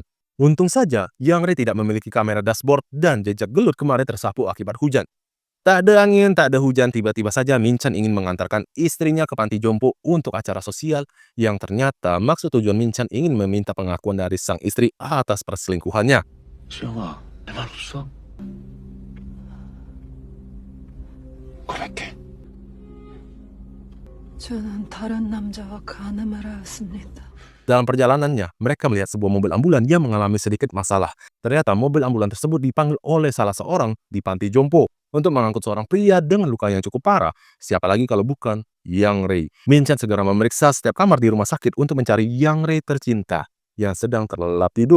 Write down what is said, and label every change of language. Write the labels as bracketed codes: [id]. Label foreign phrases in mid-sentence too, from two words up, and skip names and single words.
[id] Untung saja, Yang Ri tidak memiliki kamera dashboard dan jejak gelut kemarin tersapu akibat hujan. Tak ada angin, tak ada hujan, tiba-tiba saja Min Chan ingin mengantarkan istrinya ke panti jompo untuk acara sosial yang ternyata maksud tujuan Min Chan ingin meminta pengakuan dari sang istri atas perselingkuhannya. [ko] 수영아, 내 말 웃어? 고백해. 저는 다른 남자와 간음을 하였습니다. [id] Dalam perjalanannya, mereka melihat sebuah mobil ambulan yang mengalami sedikit masalah. Ternyata mobil ambulan tersebut dipanggil oleh salah seorang di panti jompo untuk mengangkut seorang pria dengan luka yang cukup parah. Siapa lagi kalau bukan Yang Ri. Min Chan segera memeriksa setiap kamar di rumah sakit untuk mencari Yang Ri tercinta yang sedang terlelap tidur.